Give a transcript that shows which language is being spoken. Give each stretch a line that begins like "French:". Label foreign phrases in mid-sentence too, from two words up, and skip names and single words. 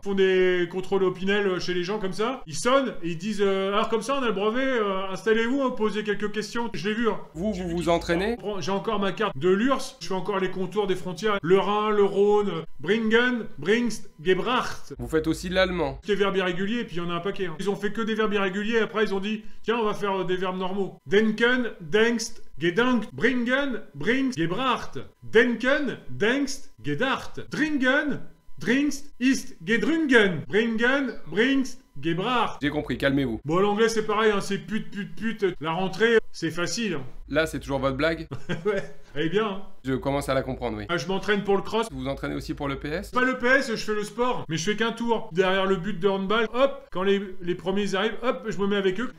French: Ils font des contrôles au Pinel chez les gens comme ça. Ils sonnent et ils disent alors comme ça on a le brevet, installez-vous, posez quelques questions. Je l'ai vu. Hein. Vous vous entraînez? J'ai encore ma carte de l'URSS. Je fais encore les contours des frontières. Le Rhin, le Rhône,
German: Bringen, Bringst, Gebracht.
French: Vous faites aussi de l'allemand. Des verbes irréguliers, et puis il y en a un paquet. Hein. Ils ont fait que des verbes irréguliers, après ils ont dit tiens, on va faire des verbes normaux.
German: Denken, denkst, gedankt, bringen, bringst, gebracht. Denken, denkst, gedacht. Dringen, drinkst, ist, gedrungen. Bringen, bringst, gebracht.
French: J'ai compris, calmez-vous. Bon, l'anglais c'est pareil, hein, c'est pute. La rentrée, c'est facile. Hein. Là, c'est toujours votre blague? Ouais, elle est bien. Hein. Je commence à la comprendre, oui. Je m'entraîne pour le cross. Vous vous entraînez aussi pour le PS? Pas le PS, je fais le sport, mais je fais qu'un tour. Derrière le but de handball, hop, quand les premiers arrivent, hop, je me mets avec eux.